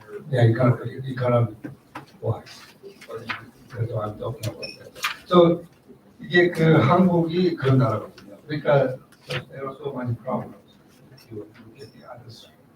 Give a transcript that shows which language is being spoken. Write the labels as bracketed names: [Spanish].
[English] Yeah, economic wise. [Korean] 그래서 [English] I'm talking about that. [Korean] So 이게 그 한국이 그런 나라거든요. 그러니까 [English] there are so many problems. You look at the other side.